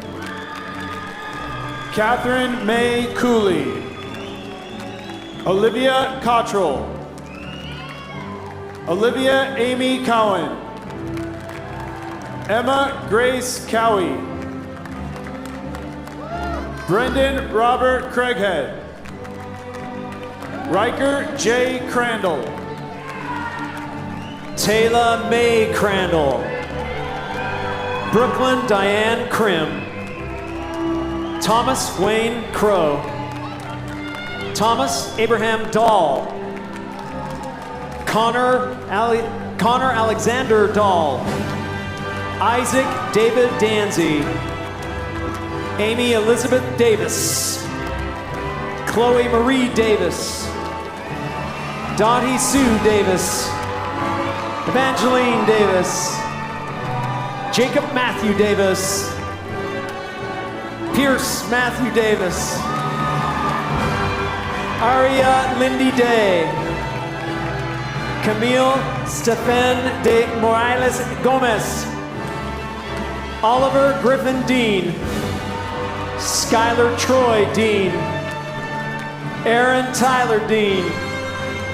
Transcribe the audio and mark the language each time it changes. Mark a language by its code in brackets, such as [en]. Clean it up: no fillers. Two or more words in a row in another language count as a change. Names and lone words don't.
[en] Catherine May Cooley. Olivia Cottrell. Olivia Amy Cowan. Emma Grace Cowie. Brendan Robert Craighead. Riker J. Crandall. Taylor May Crandall. Brooklyn Diane Krim. Thomas Wayne Crow. Thomas Abraham Dahl. Connor Alexander Dahl. Isaac David Danzy. Amy Elizabeth Davis. Chloe Marie Davis. Dottie Sue Davis. Evangeline Davis. Jacob Matthew Davis. Pierce Matthew Davis. Aria Lindy Day. Camille Stephen de Morales Gomez. Oliver Griffin Dean. Skylar Troy Dean. Aaron Tyler Dean.